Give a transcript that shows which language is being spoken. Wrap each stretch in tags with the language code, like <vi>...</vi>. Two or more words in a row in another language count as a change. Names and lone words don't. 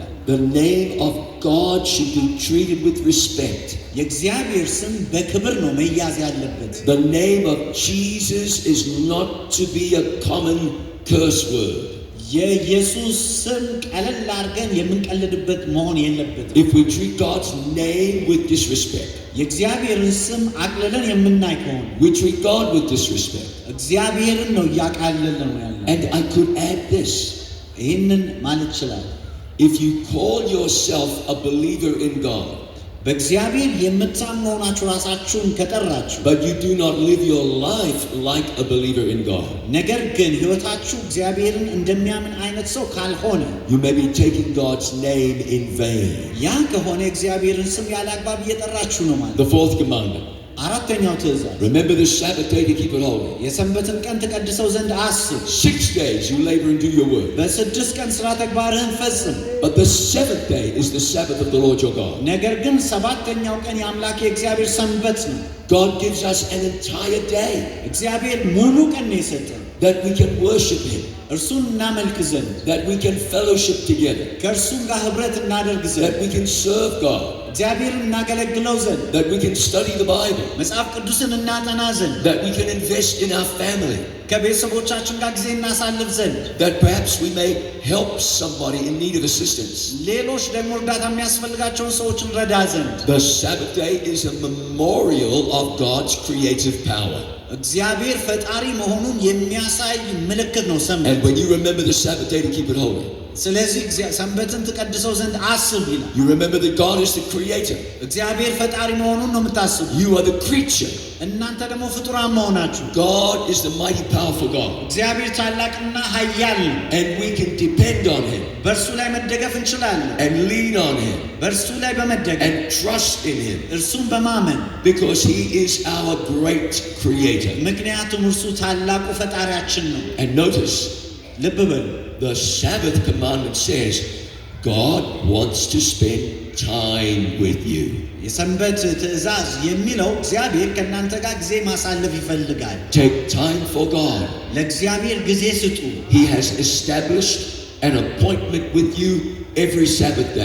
<en>The name of God should be treated with respect.</en> <am>የእግዚአብሔር ስም በክብር ነው መያዝ ያለበት።</am> <en>The name of Jesus is not to be a common curse word.</en> <am>የኢየሱስ ስም ቀለል አድርገን የምንቀልድበት መሆን የለበትም።</am> <en>If we treat God's name with disrespect,</en> <am>የእግዚአብሔርን ስም አቅልለን የምናይ ከሆነ</am> <en>we treat God with disrespect.</en> <am>እግዚአብሔርን ነው እያቃለልን ነው ያለው።</am> <en>And I could add this.</en> <am>ይህንን ማለት ይችላል።</am> <en>If you call yourself a believer in God,</en> <am>በእግዚአብሔር የምታምኑ ሆናችሁ ራሳችሁን ከጠራችሁ</am> <en>but you do not live your life like a believer in God,</en> <am>ነገር ግን ሕይወታችሁ እግዚአብሔርን እንደሚያምን አይነት ሰው ካልሆነ</am> <en>you may be taking God's name in vain.</en> <am>ያ ከሆነ እግዚአብሔርን ስም ያለ አግባብ እየጠራችሁ ነው ማለት።</am> <en>The fourth commandment.</en> <am>አራተኛው ትእዛዝ</am> <en>Remember the Sabbath day to keep it holy.</en> <am>የሰንበትን ቀን ትቀድሰው ዘንድ አስብ።</am> <en>6 days you labor and do your work.</en> <am>በስድስት ቀን ሥራ ተግባርህን ፈጽም።</am> <en>But the seventh day is the Sabbath of the Lord your God.</en> <am>ነገር ግን ሰባተኛው ቀን የአምላክ የእግዚአብሔር ሰንበት ነው።</am> <en>God gives us an entire day</en> <am>እግዚአብሔር ሙሉ ቀን ነው የሰጠን</am> <en>that we can worship Him,</en> <am>እርሱን እናመልክ ዘንድ፣</am> <en>that we can fellowship together,</en> <am>ከእርሱም ጋር ኅብረት እናደርግ ዘንድ፣</am> <en>that we can serve God,</en> <am>እግዚአብሔርን እናገለግለው ዘንድ፣</am> <en>that we can study the Bible,</en> <am>መጽሐፍ ቅዱስን እናጠና ዘንድ፣</am> <en>that we can invest in our family,</en> <am>ከቤተሰቦቻችን ጋር ጊዜ እናሳልፍ ዘንድ፣</am> <en>that perhaps we may help somebody in need of assistance.</en> <am>ሌሎች ደግሞ እርዳታ የሚያስፈልጋቸውን ሰዎች እንረዳ ዘንድ።</am> <en>The Sabbath day is a memorial of God's creative power.</en> <am>እግዚአብሔር ፈጣሪ መሆኑን የሚያሳይ ምልክት ነው ሰንበት።</am> <en>And when you remember the Sabbath day to keep it holy,</en> <am>ስለዚህ ሰንበትን ትቀድሰው ዘንድ አስብ ይላል።</am> <en>you remember that God is the creator.</en> <am>እግዚአብሔር ፈጣሪ መሆኑን ነው የምታስቡ።</am> <en>You are the creature.</en> <am>እናንተ ደግሞ ፍጡራን መሆናችሁ።</am> <en>God is the mighty powerful God.</en> <am>እግዚአብሔር ታላቅና ኃያል ነው።</am> <en>And we can depend on Him</en> <am>በእርሱ ላይ መደገፍ እንችላለን።</am> <en>and lean on Him</en> <am>በእርሱ ላይ በመደገፍ</am> <en>and trust in Him</en> <am>እርሱን በማመን</am> <en>because He is our great creator.</en> <am>ምክንያቱም እርሱ ታላቁ ፈጣሪያችን ነው።</am> <en>And notice,</en> <am>ልብ በሉ</am> <en>the Sabbath commandment says God wants to spend time with you.</en> <am>የሰንበት ትእዛዝ የሚለው እግዚአብሔር ከእናንተ ጋር ጊዜ ማሳለፍ ይፈልጋል።</am> <en>Take time for God.</en> <am>ለእግዚአብሔር ጊዜ ስጡ።</am> <en>He has established an appointment with you every Sabbath day.</en>